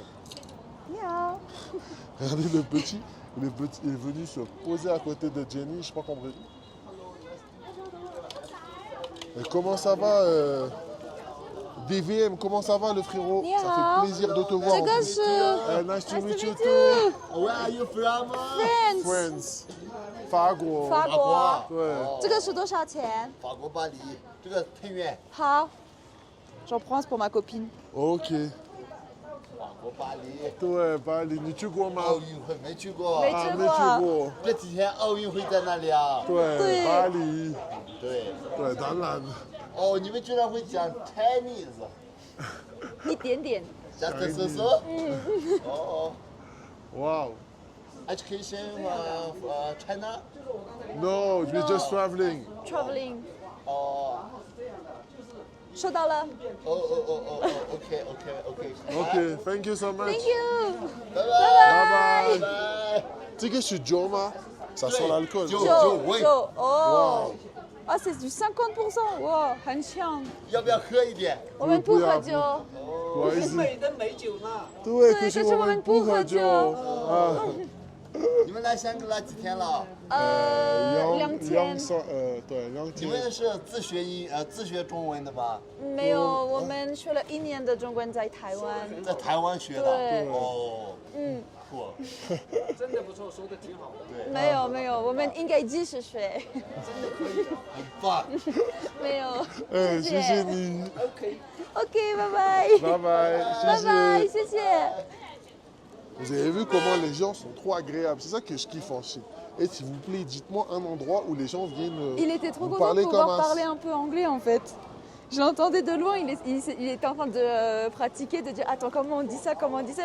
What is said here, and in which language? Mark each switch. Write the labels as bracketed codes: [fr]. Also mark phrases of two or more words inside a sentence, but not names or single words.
[fr] Miaou. Regardez le petit. Il est venu se poser à côté de Jenny, je sais pas compris. Et comment ça va DVM, comment ça va le frérot? [zh] Ni [fr] Ça [zh] hao. [fr] fait plaisir de te voir. [zh] 这个是 [en] Nice to meet you you. too. Where are you from? Friends. Friends. [zh] 法国。法国。对。这个是多少钱？法国巴黎，这个配乐。 [fr] 好 ，j'en prends pour ma copine. [zh] OK。法国巴黎。对，巴黎，你去过吗？奥运会没去过。没啊，去没去过。这几天奥运会在那里啊？对，对巴黎。对。对，当然。哦，你们居然会讲 Chinese？一点点。 [en] Just so？哦。 Wow. Education China？ No, we're just traveling. Traveling. [zh] 哦。收到了。 OK。 [en] OK, thank you so much. Thank you. [zh] 拜拜拜。拜。这个是酒吗？ [fr] Ça sent l'alcool. [zh] 酒就哦。哇， [fr] 啊 ，c'est du 50%， [zh] 哇，很强。要不要喝一点？我们不喝酒。不好意思。美的美酒呢。对，对可是我们不喝酒啊。你们来香格里拉几天了？ 2天。对，2天。你们是自学中文的吧？没有，我们学了1年的中文在台湾。在台湾学的。对哦。嗯。酷。真的不错，说的挺好的。对。没有，我们应该继续学。很棒。没有。谢谢你。 OK， 拜拜。拜拜，拜拜，谢谢。 [fr] Vous avez vu comment les gens sont trop agréables. C'est ça que je kiffe en Chine. Et s'il vous plaît, dites-moi un endroit où les gens viennent Il était trop vous content de parler pouvoir comme parler un peu anglais en fait. Je l'entendais de loin, il était en train de pratiquer, de dire attends comment on dit ça, comment on dit ça.